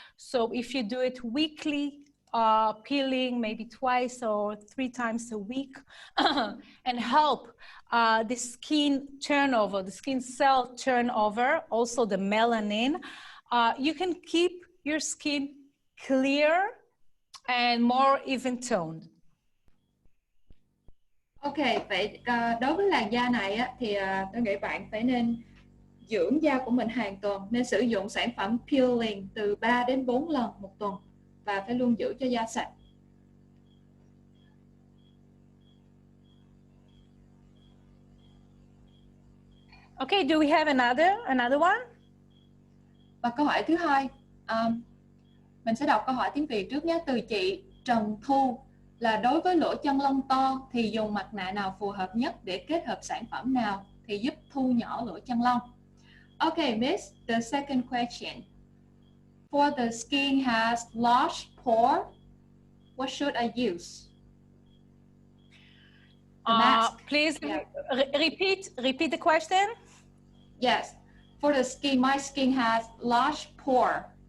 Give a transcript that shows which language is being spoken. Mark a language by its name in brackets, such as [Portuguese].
[English] So if you do it weekly, peeling maybe 2 or 3 times a week and help the skin turnover, the skin cell turnover, also the melanin, you can keep your skin clear and more even toned. [Vietnamese] Ok, vậy đối với làn da này á, thì tôi nghĩ bạn phải nên dưỡng da của mình hàng tuần, nên sử dụng sản phẩm peeling từ 3 đến 4 lần một tuần và phải luôn giữ cho da sạch. [English] Okay, do we have another one? [Vietnamese] Và câu hỏi thứ hai, mình sẽ đọc câu hỏi tiếng Việt trước nhé, từ chị Trần Thu, là đối với lỗ chân lông to thì dùng mặt nạ nào phù hợp nhất để kết hợp sản phẩm nào thì giúp thu nhỏ lỗ chân lông? [English] Okay, Miss, the second question. For the skin has large pore, what should I use? The mask. Please repeat the question. Yes, for the skin, my skin has large pore.